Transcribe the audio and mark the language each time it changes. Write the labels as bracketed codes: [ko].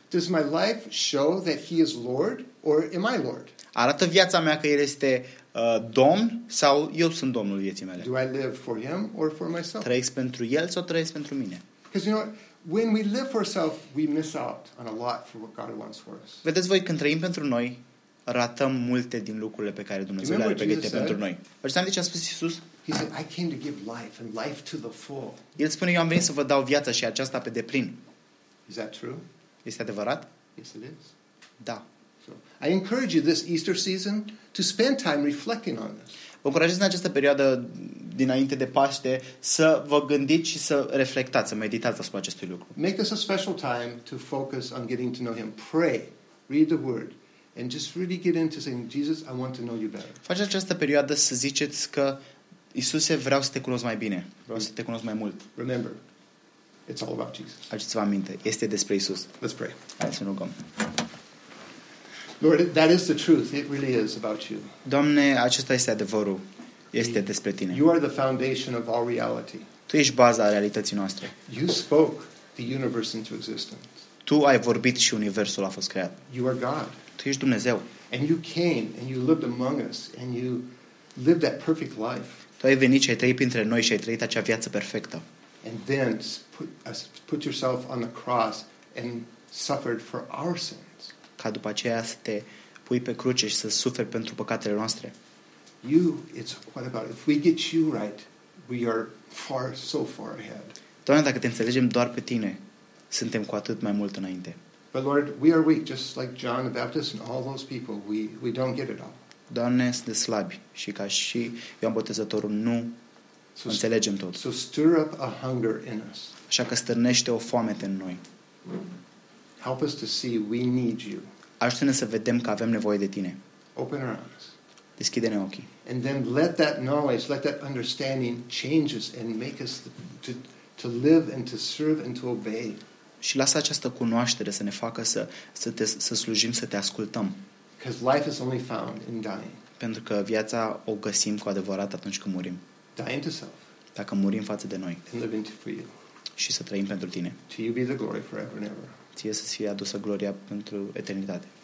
[en] Does my life show that he is Lord or am I Lord? [ro] Arată viața mea că el este domn sau eu sunt domnul vieții mele? [en] Do I live for him or for myself? [ro] Trăiesc pentru el sau trăiesc pentru mine? [en] Because you know what? When we live for ourselves, we miss out on a lot for what God wants for us. [ro] Vedeți voi, când trăim pentru noi, ratăm multe din lucrurile pe care Dumnezeu le-a pregătit pentru noi. Așa de ce a spus Iisus? [en] He said, I came to give life and life to the full. [ro] El spune, eu am venit să vă dau viața și aceasta pe deplin. [en] Is that true? [ro] Este adevărat? [en] Yes, it is. [ro] Da. [en] So, I encourage you this Easter season to spend time reflecting on this. [ro] Vă încurajez în această perioadă dinainte de Paște să vă gândiți și să reflectați, să meditați asupra acestui lucru. [en] Make this a special time to focus on getting to know him. Pray, read the word and just really get into saying, Jesus, I want to know you better. [ro] Faceți această perioadă să ziceți că Iisuse, vreau să te cunosc mai bine. Vreau să te cunosc mai mult. [en] Remember, it's all about Jesus. [ro] Aduceți-vă aminte, este despre Iisus. [en] Let's pray. [ro] Hai să ne rugăm. [en] Lord, that is the truth. It really is about you. [ro] Doamne, acesta este adevărul. Este despre tine. [en] You are the foundation of all reality. [ro] Tu ești baza realității noastre. [en] You spoke the universe into existence. [ro] Tu ai vorbit și universul a fost creat. [en] You are God. [ro] Tu ești Dumnezeu. [en] And you came and you lived among us and you lived that perfect life. [ro] Tu ai venit și ai trăit printre noi și ai trăit acea viață perfectă. [en] And then put yourself on the cross and suffered for our sins. [ro] Ca după aceea să te pui pe cruce și să suferi pentru păcatele noastre. [en] You, it's what about if we get you right, we are far, so far ahead. [ro] Doamne, dacă te înțelegem doar pe tine, suntem cu atât mai mult înainte. [en] But Lord, we are weak, just like John the Baptist and all those people. We don't get it all. [ro] Doamne, suntem slabi și ca și Ioan Botezătorul nu înțelegem tot. [en] So stir up a hunger in us. [ro] Așa că stârnește o foamete în noi. [en] Help us to see we need you. [ro] Ajută-ne să vedem că avem nevoie de tine. [en] Open our eyes. [ro] Deschide-ne ochii. [en] And then let that knowledge, let that understanding change us and make us to live and to serve and to obey. [ro] Și lasă această cunoaștere să ne facă să slujim, să te ascultăm. [en] Because life is only found in dying. [ro] Pentru că viața o găsim cu adevărat atunci când murim. [en] Dying to self. [ro] Dacă murim față de noi. [en] And living for you. [ro] Și să trăim pentru tine. [en] To you be the glory forever and ever. [ro] Ție să-ți fie adusă gloria pentru eternitate.